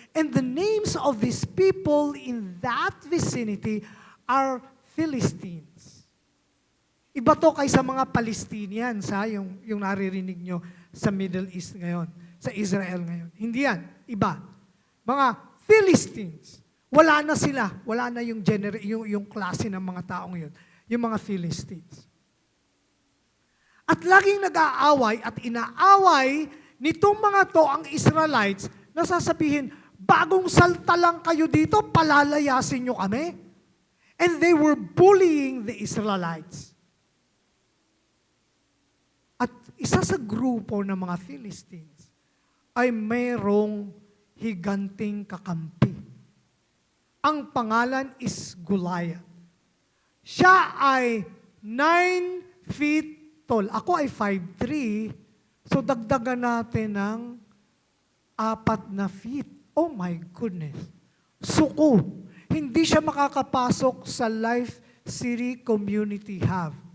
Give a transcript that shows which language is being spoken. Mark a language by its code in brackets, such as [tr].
[en] And the names of these people in that vicinity are Philistines. [tl] Iba to kaysa mga Palestinians, yung naririnig nyo sa Middle East ngayon, sa Israel ngayon. Hindi yan, iba. Mga Philistines. Wala na sila. Wala na yung klase ng mga taong yun. Yung mga Philistines. At laging nag-aaway at inaaway nitong mga to ang Israelites na sasabihin, bagong salta lang kayo dito, palalayasin nyo kami. [en] And they were bullying the Israelites. [tl] At isa sa grupo ng mga Philistines ay mayroong higanting kakampi. Ang pangalan is Goliath. Siya ay 9 feet tall. Ako ay 5'3", so dagdagan natin ng 4 na feet. [en] Oh my goodness. [tl] Suko. Hindi siya makakapasok sa Life City Community Hub.